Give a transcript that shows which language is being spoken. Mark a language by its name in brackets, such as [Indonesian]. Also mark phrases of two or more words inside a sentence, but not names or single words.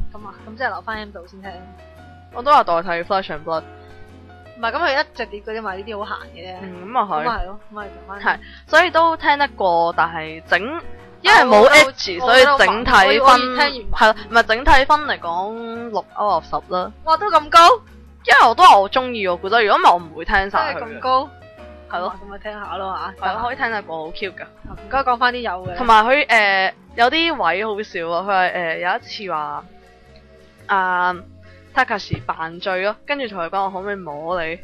[Cantonese] 咁即係留翻 M 度先聽。我都話代替 Flesh and Blood。唔係，咁佢一隻碟嗰啲嘛，呢啲好閒嘅啫。咁啊係。咁啊係咯，咁啊做翻。係，所以都聽得過，但係因為冇 edge，所以整體分係唔係整體分嚟講 [English] 6 out of 10 [Cantonese] 啦。哇，都咁高？因為我都話我中意，我覺得如果唔係我唔會聽晒佢。真係咁高？係咯，咁咪聽下咯嚇。係可以聽得過，好 cute 噶。唔該講翻啲有嘅。同埋佢有啲位好笑啊！佢係有一次話Takashi 扮醉咯，跟住同佢講我可唔可以摸你？